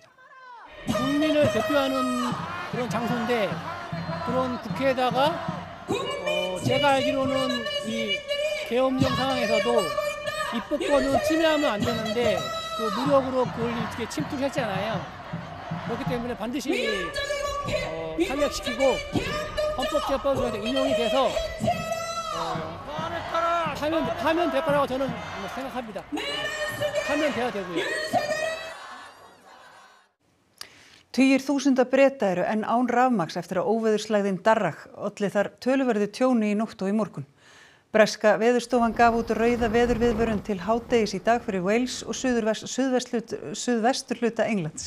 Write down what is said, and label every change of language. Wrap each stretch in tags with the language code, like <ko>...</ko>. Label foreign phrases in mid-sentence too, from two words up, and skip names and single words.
<ko>국민을 대표하는 그런 장소인데 그런 국회에다가 제가 알기로는 이 계엄령 상황에서도 입법권은 침해하면 안 되는데 그 무력으로 그걸 이렇게 침투를 했잖아요. 그렇기 때문에 반드시 탄핵시키고 헌법재판소에서 인용이 돼서 하면 될 거라고 저는 생각합니다. 하면 돼야 되고요.</ko> <is>Tugir þúsunda Breta eru enn án rafmagns eftir að óveðurslægðin Darragh olli þar töluverðu tjóni í nótt og í morgun. Breska veðurstofan gaf út rauða veðurviðvörun til hádegis í dag fyrir Wales og suðvesturhluta Englands.</is>